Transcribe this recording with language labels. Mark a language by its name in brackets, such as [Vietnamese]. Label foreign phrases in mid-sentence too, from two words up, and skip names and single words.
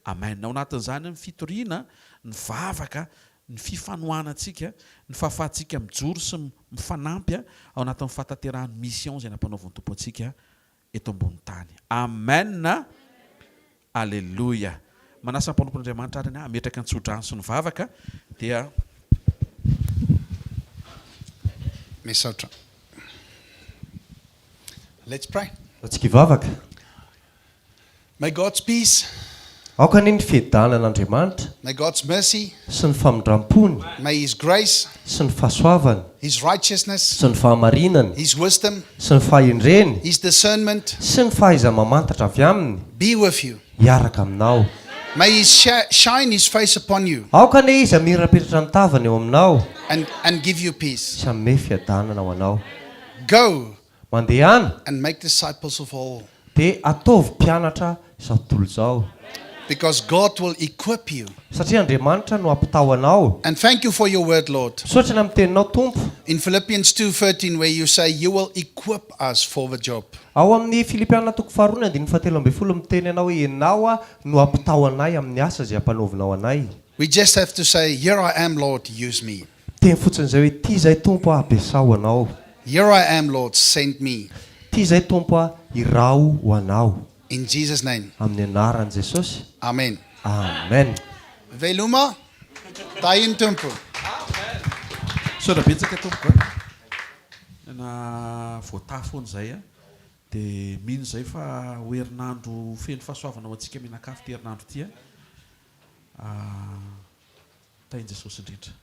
[Malagasy] Ao anatin'izany ny fitoriana, ny vavaka, ny fifanohanantsika, ny fahafahantsika mijoro sy mifanampy ao anatin'ny fahatanterahany mission izay nampanaovan'ny tompo antsika eto ambony tany. Amen. Alléluia. Manasa ny mpanompon'Andriamanitra ary ametraka ny tsodrano sy ny vavaka dia Misaotra. [English] Let's pray. [Malagasy] Atsika hivavaka. [English] May God's peace, [Malagasy] Aoka ny fiadanan'Andriamanitra [English] may God's mercy, [Malagasy] sy ny famindram-pony [English] may His grace, [Malagasy] sy ny fahasoavany [English] His righteousness, [Malagasy] sy ny fahamarinany [English] His wisdom, [Malagasy] sy ny fahendreny [English] His discernment [Malagasy] sy ny fahaiza-mamantatra avy aminy [English] be with you. [Malagasy] hiaraka aminao. [English] May He shine His face upon you [Malagasy] Aoka ny izy amirapetratra ny tavany eo aminao [English] and give you peace. [Malagasy] sy hanome fiadanana ho anao. [English] Go [Malagasy] Mandehana [English] and make disciples of all, [Malagasy] dia ataovy mpianatra izao tontolo izao, [English] because God will equip you. [Malagasy] satria Andriamanitra no ampitao anao. [English] And thank you for your word, Lord. [Malagasy] Misaotra ny amin'ny teninao Tompo. [English] In Philippians 2:13, where you say you will equip us for the job. [Malagasy] Ao amin'ny Filipianina toko faharoa ny 17 miteny anao hoe ianao no ampitao anay amin'ny asa izay ampanaovinao anay. [English] We just have to say, here I am, Lord, use me. [Malagasy] Teny fotsiny izay hoe ity izay Tompo ampiasao anao. [English] Here I am, Lord, send me. [Malagasy] Ity izay Tompo irao ho anao. [English] In Jesus' name. [Malagasy] Amin'ny anaran'i Jesosy. [English] Amen. [Malagasy] Amen. Veluma, tayin tumpu. Saotra betsaka tompoko na voatafony izay dia mino izay fa ho herinandro feno fahasoavana ho antsika mihinan-kafo ty herinandro ty tainy Jesosy indrindra.